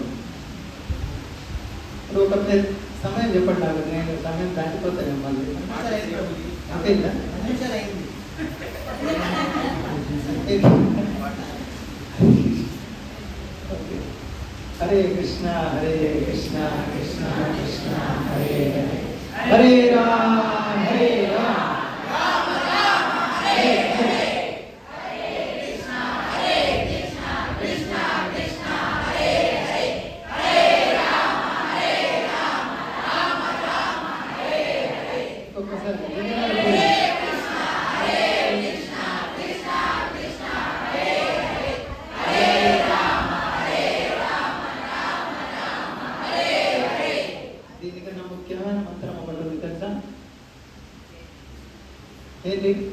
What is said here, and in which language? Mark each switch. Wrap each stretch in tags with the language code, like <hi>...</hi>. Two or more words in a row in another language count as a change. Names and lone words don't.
<te>ఇప్పుడు ఒక సమయం చెప్పండి నాకు, నేను సమయం దాటిపోతాను మళ్ళీ. అంతేనా?</te> <sa>హరే కృష్ణ హరే కృష్ణ కృష్ణ కృష్ణ హరే హరే, హరే రామ హరే రామ రామ రామ హరే హరే, హరే కృష్ణ హరే కృష్ణ కృష్ణ కృష్ణ హరే హరే, హరే రామ హరే రామ రామ రామ హరే హరే.</sa> <te>ఒక్కసారి ముఖ్యమైన మంత్రం ఒకటి ఉంది తెలుసా? ఏంటి?</te>